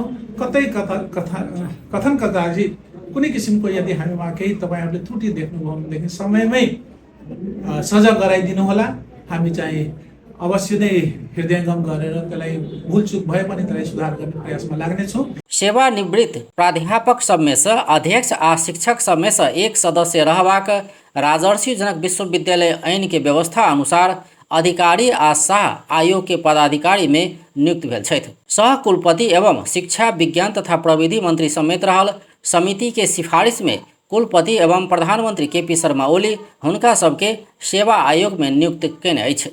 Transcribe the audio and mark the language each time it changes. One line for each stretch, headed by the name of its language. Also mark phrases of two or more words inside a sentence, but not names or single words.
Nepali: कतै कथन कदाची कुनै किसिमको यदि हामीमा केही तपाईहरुले त्रुटि देख्नुभयो भनेदेखि समयमै सजाग गराइदिनु होला। हामी चाहिँ अवश्य नै हृदयंगम गरेर त्यसलाई भूलचूक भए पनि त्यसलाई सुधार गर्ने प्रयासमा लाग्नेछौँ।
Maithili: सेवानिवृत्त प्राध्यापक सब में से अध्यक्ष आ शिक्षक सब में से एक सदस्य रहबाक राजर्षि जनक विश्वविद्यालय ऐन के व्यवस्था अनुसार अधिकारी आ शाह आयोग के पदाधिकारी में नियुक्त भेल छथि। सह कुलपति एवं शिक्षा विज्ञान तथा प्रविधि मंत्री समेत रहल समिति के सिफारिश में कुलपति एवं प्रधानमंत्री केपी शर्मा ओली हुनका सबके सेवा आयोग में नियुक्त कयने अछि।